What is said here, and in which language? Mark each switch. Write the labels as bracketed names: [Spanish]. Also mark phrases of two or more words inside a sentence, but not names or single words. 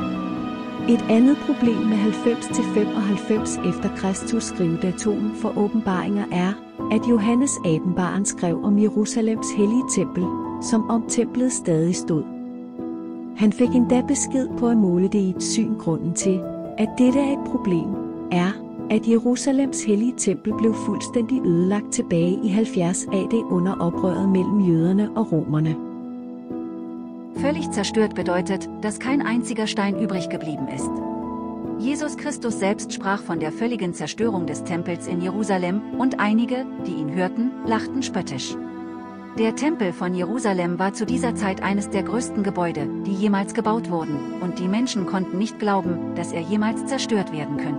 [Danish] Et andet problem med 90 til 95 efter Kristus skrivedatoen for åbenbaringer er, at Johannes Åbenbareren skrev om Jerusalems hellige tempel, som om templet stadig stod. Han fik endda besked på at måle det i et syn. Grunden til, at dette er et problem, er, at Jerusalems hellige tempel blev fuldstændig ødelagt tilbage i 70 AD under oprøret mellem jøderne og romerne. [German] Völlig zerstört bedeutet, dass kein einziger Stein übrig geblieben ist. Jesus Christus selbst sprach von der völligen Zerstörung des Tempels in Jerusalem, und einige, die ihn hörten, lachten spöttisch. Der Tempel von Jerusalem war zu dieser Zeit eines der größten Gebäude, die jemals gebaut wurden, und die Menschen konnten nicht glauben, dass er jemals zerstört werden könnte.